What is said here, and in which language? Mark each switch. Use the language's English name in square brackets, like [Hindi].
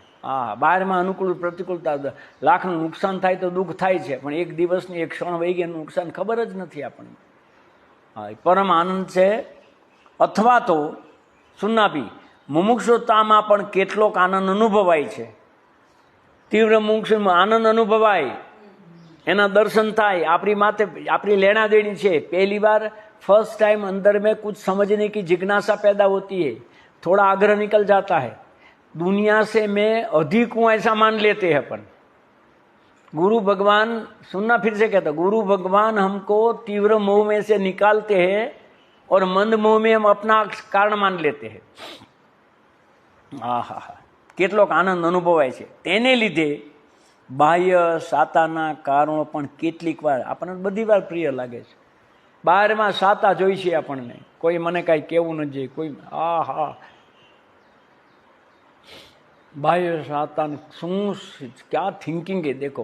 [Gujarati] હા, બહારમાં અનુકૂળ પ્રતિકૂળતા, લાખનું નુકસાન થાય તો દુઃખ થાય છે, પણ એક દિવસની એક ક્ષણ વહી ગયા નુકસાન ખબર જ નથી આપણને. હા, એ પરમ આનંદ છે. અથવા તો સુન્નાપી મુમુક્ષુતામાં પણ કેટલોક આનંદ અનુભવાય છે. તીવ્ર મુમુક્ષુમાં આનંદ અનુભવાય, એના દર્શન થાય. આપણી માથે આપણી લેણા દેણી છે. [Hindi] पहली बार फर्स्ट टाइम अंदर में कुछ समझने की जिज्ञासा पैदा होती है, थोड़ा आग्रह निकल जाता है, दुनिया से मैं अधिक हूं ऐसा मान लेते हैं. अपन गुरु भगवान, सुनना फिर से कहता, गुरु भगवान हमको तीव्र मोह में से निकालते हैं और मंद मोह में हम अपना कारण मान लेते हैं. [Gujarati] આહા, કેટલોક આનંદ અનુભવાય છે. તેને લીધે બાહ્ય સાતાના કારણો પણ કેટલીક વાર આપણને બધી વાર પ્રિય લાગે છે. બહારમાં સાતા જોઈ છે આપણને, કોઈ મને કાંઈ કહેવું નથી, કોઈ આહા બાહ્ય સાતાને શું ક્યાં થિંકિંગ એ દેખો.